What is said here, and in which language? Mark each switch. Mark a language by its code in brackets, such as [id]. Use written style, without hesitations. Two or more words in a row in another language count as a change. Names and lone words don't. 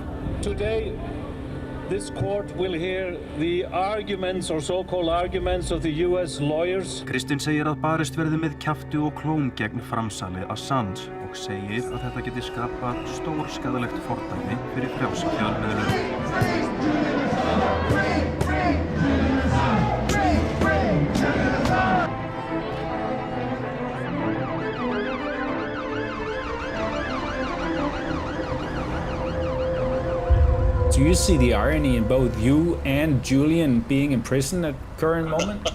[en] Today, this court will hear the arguments or so-called arguments of the US lawyers. [is] Kristinn segir að barist verði með kjafti og klóm gegn framsali Assange og segir að þetta geti skapað stórskaðalegt fordæmi fyrir frjálsa fjölmiðlun. [en] Do you see the irony in both you and Julian being in prison at current moment?